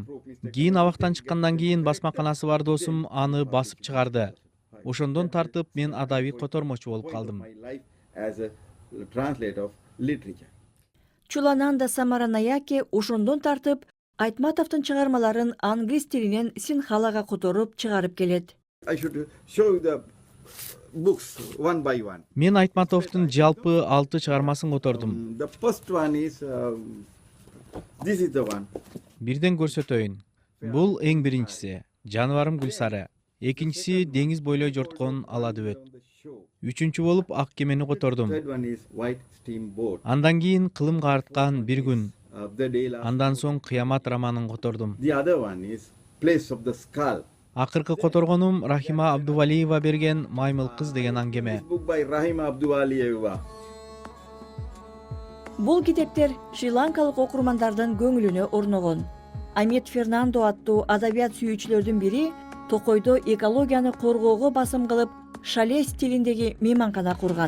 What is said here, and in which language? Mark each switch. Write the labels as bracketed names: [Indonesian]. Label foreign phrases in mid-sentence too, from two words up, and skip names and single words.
[Kyrgyz] Кийин абактан чыккандан кийин басмаканасы бар досум аны басып чыгарды. Ошондон тартып мен адабий котормочу болуп калдым. Чулананда Самаранаяке ошондон тартып Айтматовдун чыгармаларын англис тилинен синхалага которуп чыгарып келет. [English] Books one by one. [Kyrgyz] Мен Айтматовдун жалпы 6 чыгармасын котордум. [English] The first one is this is the one. [Kyrgyz] Бирден көрсөтөйүн. Бул эң биринчиси, жаныбарым Гүлсары. Экинчиси деңиз бойлой жорткон ала дөбөт. Үчүнчү болуп ак кемени котордум. [English] Third one is White Steamboat. [Kyrgyz] Андан кийин кылымга арткан бир күн. Андан соң Кыямат романын котордум. [English] The other one is Place of the Skull. [Kyrgyz] Акыркы которгонум Рахима Абдувалиева берген Маймыл кыз деген аңгеме. [English] Book by Rahima Abduvalieva. [Kyrgyz] Бул китептер шри-ланкалык окурмандардын көңүлүнө орногон. Амет Фернандо аттуу адабият сүйүүчүлөрдүн бири Токойдо экологияны коргоого басым кылып, шале стилиндеги мейманкана курган.